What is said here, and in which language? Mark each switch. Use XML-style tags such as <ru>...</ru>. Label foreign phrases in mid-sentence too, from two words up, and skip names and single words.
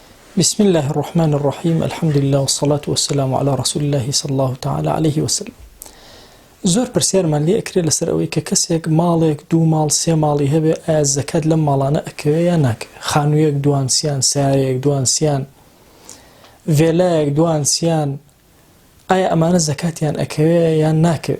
<ar>بسم الله الرحمن الرحيم الحمد لله والصلاة والسلام على رسول الله صلى الله تعالى عليه وسلم.</ar> <ckb>زۆر پرسیارمان لێ ئەکرێت لەسەر ئەوەی کە کەسێک ماڵێک دوو ماڵ سێ ماڵی هەبێ ئایا زەکات لەم ماڵانە ئەکەوێت یان ناکەوێت؟ خانوویەک دوانسیان، سایەک دوانسیان، ڤێلایەک دوانسیان، ئایا ئەمانە زەکاتیان ئەکەوێت یان ناکەوێت؟</ckb>